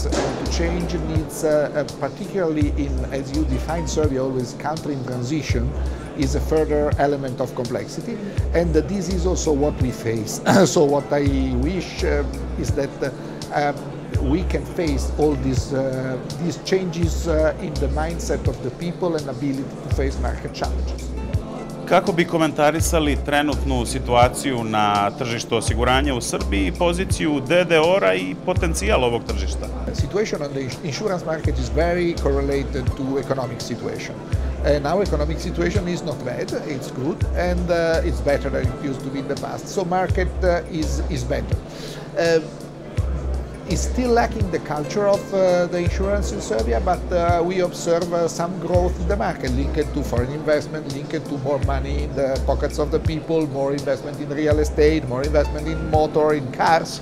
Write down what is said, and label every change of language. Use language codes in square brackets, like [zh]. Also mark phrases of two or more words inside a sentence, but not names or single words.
[en] To change needs, particularly in, as you define Serbia, always country in transition, is a further element of complexity. And this is also what we face. So what I wish is that we can face all these changes in the mindset of the people and ability to face market challenges. [sr] Kako bi komentarisali trenutnu situaciju na tržištu osiguranja u Srbiji i poziciju DDR-a i potencijal ovog tržišta? [en] The situation on the insurance market is very correlated to economic situation. Now economic situation is not bad, it's good, and it's better than it used to be in the past. So market is better. Is still lacking the culture of the insurance in Serbia, but we observe some growth in the market linked to foreign investment, linked to more money in the pockets of the people, more investment in real estate, more investment in motor, in cars.